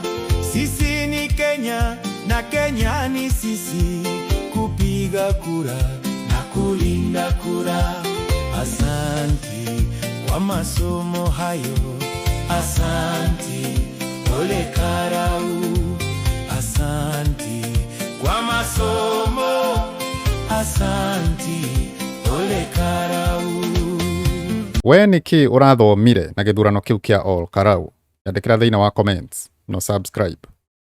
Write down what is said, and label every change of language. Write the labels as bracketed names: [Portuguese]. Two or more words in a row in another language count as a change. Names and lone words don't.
[Swahili] Sisi ni Kenya na Kenya ni sisi, kupiga kura na kulinda kura. Asanti kwa masomo hayo, asanti Ole Karau, asanti kwa masomo, asanti Ole Karau. [Kikuyu] We niki urathomire na githurano kiu kia oro karau? Yandikira thiina wa comments no subscribe.